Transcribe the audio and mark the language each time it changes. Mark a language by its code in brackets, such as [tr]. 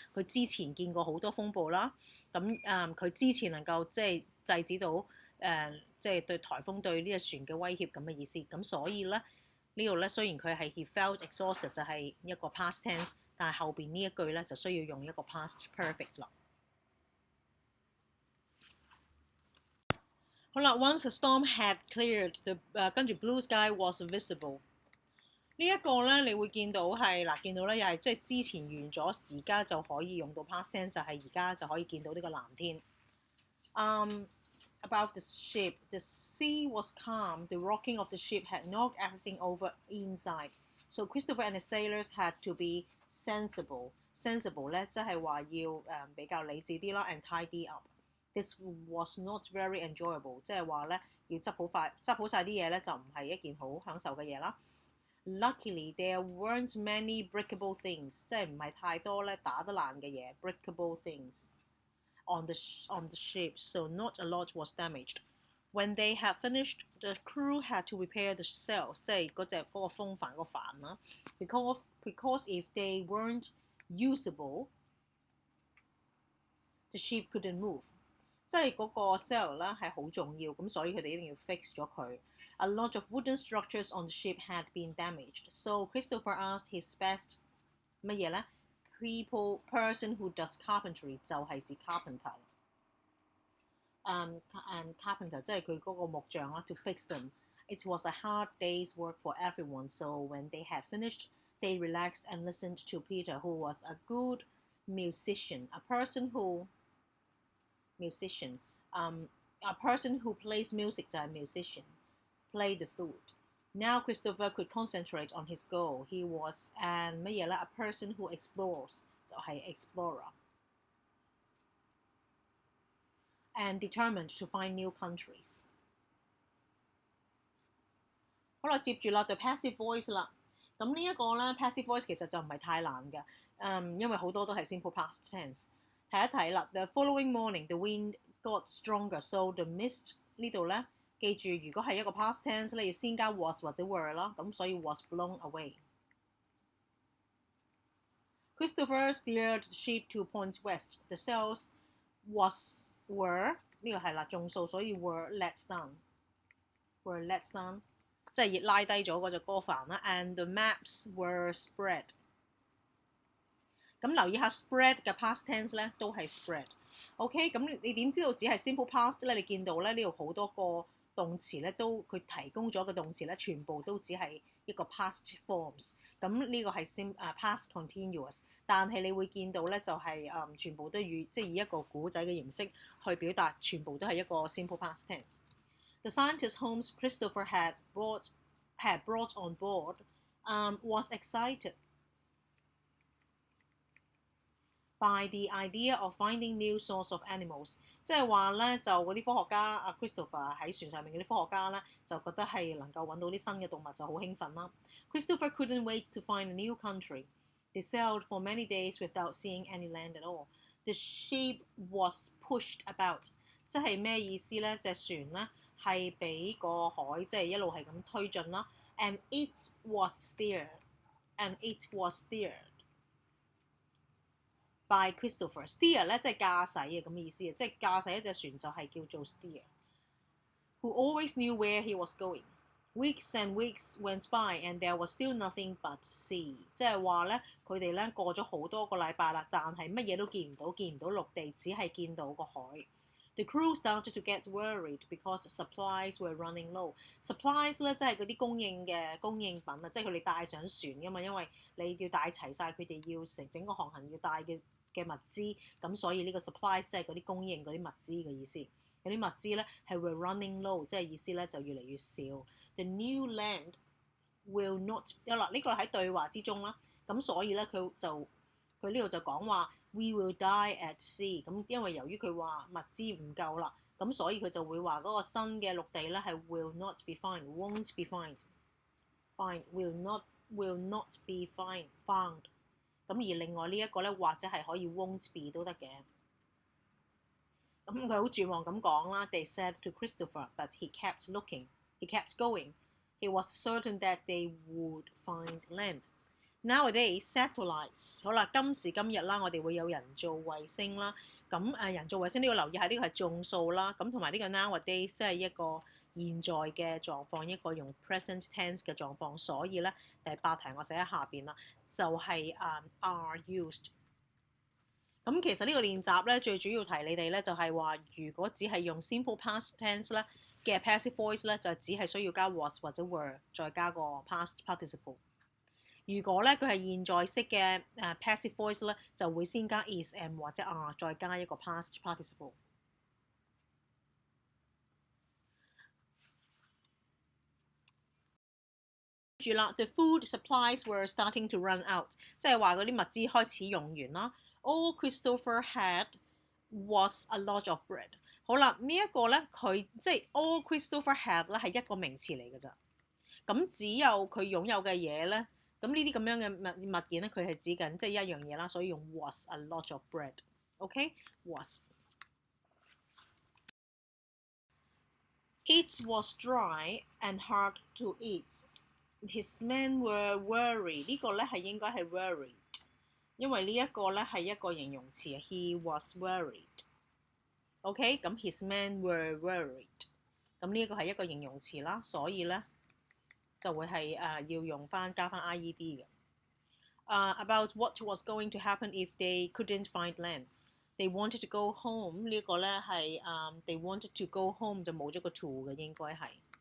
[yue] 佢之前見過好多風暴啦，咁佢之前能夠即係制止到即係對颱風對呢隻船嘅威脅咁嘅意思。咁所以咧呢度咧雖然佢係 [en] he felt exhausted [yue] 就係一個 past tense， 但係後邊呢一句咧就需要用一個 past perfect 啦。 [en] 好啦 ，once the storm had cleared， [yue] 跟住 [en] blue sky was visible。 [yue] 呢一個咧，你會見到係嗱，見到咧又係即係之前完咗，而家就可以用到 past tense， 就係而家就可以見到呢個藍天。 [en] About the ship, the sea was calm. The rocking of the ship had knocked everything over inside. So Christopher and the sailors had to be sensible. [yue] Sensible 咧，即係話要比較理智啲啦 ， [en] and tidy up. This was not very enjoyable， [yue] 即係話咧要執好晒啲嘢咧，就唔係一件好享受嘅嘢啦。 [en] Luckily, there weren't many breakable things， [yue] 即係唔係太多咧打得爛嘅嘢 [en] breakable things on the ship, so not a lot was damaged. When they had finished, the crew had to repair the sails， [yue] 即係嗰個風帆個帆啦。 [en] Because if they weren't usable, the ship couldn't move。 [yue] 即係嗰個 sail 咧係好重要，咁所以佢哋一定要 fix 咗佢。 [en] A lot of wooden structures on the ship had been damaged, so Christopher asked his best [yue] 乜嘢咧 [en] person who does carpentry 就係指 carpenter。 [yue] and carpenter 即係佢嗰個木匠啦 [en] to fix them. It was a hard day's work for everyone, so when they had finished, they relaxed and listened to Peter, who was a good musician. A person who plays music [yue] 就係 [en] musician。Play the flute. Now Christopher could concentrate on his goal. He was an [yue] 乜嘢咧 [en] a person who explores 就係 explorer. And determined to find new countries. [yue] 好啦，接住啦 the passive voice 啦。咁呢一個咧 passive voice 其實就唔係太難嘅，因為好多都係 simple past tense。 [en] 睇一睇啦 the following morning the wind got stronger, so the mist [yue] 呢度咧。記住，如果係一個 past tense 咧，要先加 was 或者 were 啦，咁所以 was blown away。 [en] Christopher steered the ship to point west. The sails were [yue] 呢個係啦，眾數，所以 [en] were let down， [yue] 即係拉低咗嗰隻歌帆啦。 [en] And the maps were spread。 [yue] 咁留意下 spread 嘅 past tense 咧，都係 spread。OK， 咁你點知道只係 simple past 咧？你見到咧呢度好多個動詞咧都佢提供咗嘅動詞咧，全部都只係一個 past forms。咁呢個係past continuous， 但係你會見到咧就係全部都即係以一個古仔嘅形式去表達，全部都係一個 simple past tense。 [en] The scientist whom Christopher had brought on board was excited by the idea of finding new sorts of animals， [yue] 即係話咧就嗰啲科學家阿 Christopher 喺船上面嗰啲科學家咧就覺得係能夠揾到啲新嘅動物就好興奮啦。 [en] Christopher couldn't wait to find a new country. They sailed for many days without seeing any land at all. The ship was pushed about， [yue] 即係咩意思咧？隻船咧係俾個海即係一路係咁推進啦。 [en] And it was steered by Christopher. [yue] Steer 咧即係駕駛嘅咁嘅意思，即係駕駛一隻船就係叫做 steer。 [en] Who always knew where he was going. Weeks and weeks went by, and there was still nothing but sea。 [yue] 即係話咧，佢哋咧過咗好多個禮拜啦，但係乜嘢都見唔到陸地，只係見到個海。 [en] The crew started to get worried because supplies were running low. [yue] Supplies 咧即係嗰啲供應品啊，即係佢哋帶上船㗎嘛，因為你要帶齊晒佢哋要整個航行要帶嘅物資，咁所以呢個 supplies 即係嗰啲供應嗰啲物資嘅意思。嗰啲物資咧係 were running low， 即係意思咧就越嚟越少。 [en] The new land will not [yue] 啦，呢個喺對話之中啦，咁所以咧佢呢度就講話 [en] we will die at sea。 [yue] 咁因為由於佢話物資唔夠啦，咁所以佢就會話嗰個新嘅陸地咧係 [en] will not be found， [yue] won't be found，will not be found。咁而另外呢一個咧，或者係可以 won't be 都得嘅。咁佢好絕望咁講啦。 [en] They said to Christopher, but he kept looking, he kept going. He was certain that they would find land. Nowadays, satellites [yue] 好啦，今時今日啦，我哋會有人造衛星啦。咁人造衛星呢個留意下，呢個係眾數啦。咁同埋呢個 nowadays 即係一個現在嘅狀況，一個用 present tense 嘅狀況。所以咧第8題我寫喺下邊啦，就係are used。咁其實呢個練習咧最主要提你哋咧就係話，如果只係用 simple past tense 咧嘅 passive voice 咧，就只係需要加 was 或者 were 再加個 past participle。如果咧佢係現在式嘅passive voice 咧，就會先加 is am 或者 are 再加一個 past participle。 [en] 住啦 ，the food supplies were starting to run out， [yue] 即係話嗰啲物資開始用完啦。 [en] All Christopher had was a lot of bread。 [yue] 好啦，呢一個咧佢即係 [en] all Christopher had [yue] 咧係一個名詞嚟㗎咋。咁只有佢擁有嘅嘢咧，咁呢啲咁樣嘅物件咧，佢係指緊即係一樣嘢啦，所以用 was a lot of bread。OK，was。 [en] It was dry and hard to eat. His men were worried。 [yue] 呢個咧係應該係 worried， 因為呢一個咧係一個形容詞。 [en] He was worried。OK， 咁 his men were worried。 [yue] 咁呢一個係一個形容詞啦，所以咧就會係要用翻加翻 IED 嘅。 [en] About what was going to happen if they couldn't find land。 They wanted to go home。 [yue] 呢個咧係 [en] they wanted to go home 就冇咗個 to 嘅應該係。